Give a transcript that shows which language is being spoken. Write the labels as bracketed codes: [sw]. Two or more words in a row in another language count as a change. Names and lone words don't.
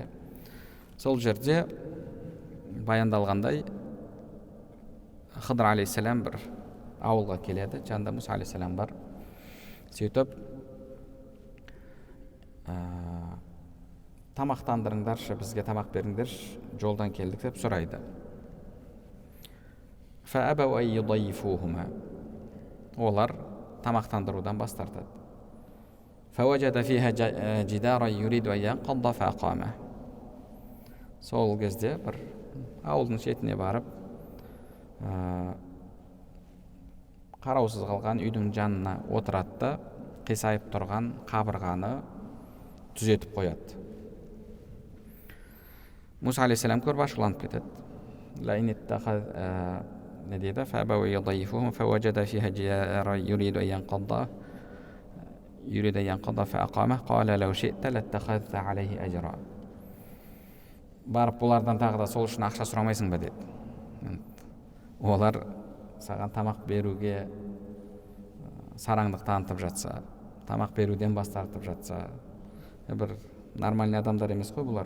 [kk] Сол жерде баяндалғандай, Хыдыр алейхиссалам бір ауылға келеді, жанында Муса алейхиссалам бар. Сөйтіп, тамақтандырыңдаршы, бізге тамақ беріңдерші, жолдан келдік деп сұрайды. [ar] فَأَبَوْا أَنْ يُضَيِّفُوهُمَا. [kk] Олар тамақтандырудан бас тартады. [ar] فَوَجَدَ فِيهَا جِدَارًا يُرِيدُ أَنْ يَنْقَضَّ فَأَقَامَهُ. [kk] Сол кезде бір ауылдың шетіне барып, қараусыз қалған үйдің жанына отырады да, қисайып тұрған қабырғаны түзетіп қояды. Муса алейхиссалам көріп ашуланып кетеді. Не дейді? [ar] فَأَبَوْا أَنْ يُضَيِّفُوهُمَا فَوَجَدَ فِيهَا جِدَارًا يُرِيدُ أَنْ يَنْقَضَّ فَأَقَامَهُ قَالَ لَوْ شِئْتَ لَاتَّخَذْتَ عَلَيْهِ أَجْرًا. [kk] Барып бұлардан тағы да сол үшін ақша сұрамайсың ба деді. Олар саған тамақ беруге сараңдық танытып жатса, тамақ беруден бас тартып жатса, бір нормальный адамдар емес қой бұлар.